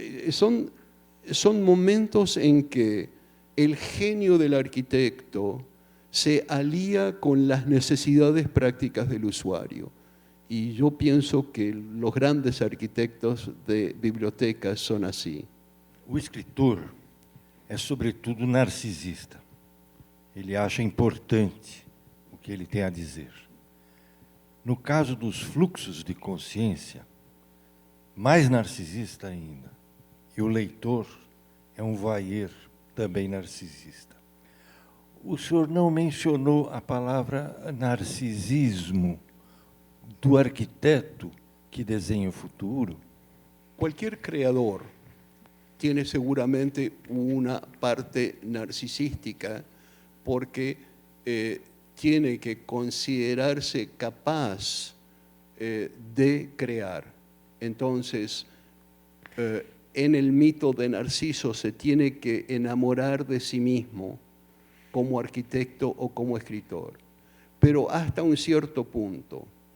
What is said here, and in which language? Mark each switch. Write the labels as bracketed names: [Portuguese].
[Spanish] Son momentos en que el genio del arquitecto se alía con las necesidades prácticas del usuario. Y yo pienso que los grandes arquitectos de bibliotecas son así. [Portuguese] O escritor é, sobretudo, narcisista. Ele acha importante o que ele tem a dizer. No caso dos fluxos de consciência, mais narcisista ainda. E o leitor é um voyeur também narcisista. O senhor não mencionou a palavra narcisismo do arquiteto que desenha o futuro. [Spanish] Cualquier creador tiene seguramente una parte narcisística porque tiene que considerarse capaz de crear. Entonces, en el mito de Narciso se tiene que enamorar de sí mismo como arquitecto o como escritor, pero hasta un cierto punto.